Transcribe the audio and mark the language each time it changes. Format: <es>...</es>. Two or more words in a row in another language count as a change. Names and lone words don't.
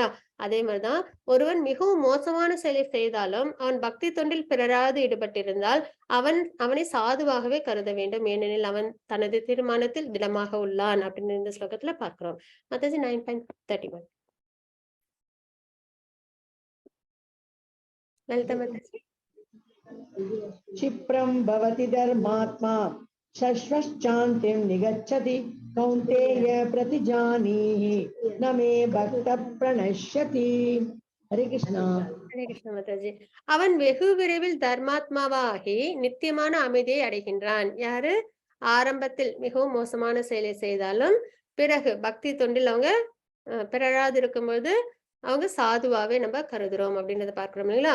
<ta>அதே மாதிரிதான் ஒருவன் மிகவும் மோசமான செயலை செய்தாலும் அவன் பக்தி தொண்டில் பிறராது ஈடுபட்டிருந்தால் அவனை சாதுவாகவே கருத வேண்டும், ஏனெனில் அவன் தனது தீர்மானத்தில் திடமாக உள்ளான் அப்படின்னு இந்த ஸ்லோகத்துல பார்க்கிறோம். மாதாஜி 9.31. லலிதா மாதாஜி.</ta> <sa>क्षिप्रं भवति धर्मात्मा शश्वश्चान्तिं निगच्छति कौन्तेय प्रतिजानीहि न मे भक्तः प्रणश्यति. हरे कृष्णा. ஹரே கிருஷ்ண மாதாஜி.</sa> <ta>அவன் வெகு விரைவில் தர்மாத்மாவாகி நித்தியமான அமைதியை அடைகின்றான். யாரு? ஆரம்பத்தில் மிகவும் மோசமான செயலை செய்தாலும் பிறகு பக்தி தொண்டில் அவங்க பிறழாது இருக்கும்போது அவங்க சாதுவாவே நம்ம கருதுறோம் அப்படின்றத பார்க்கிறோம் இல்லைங்களா?</ta>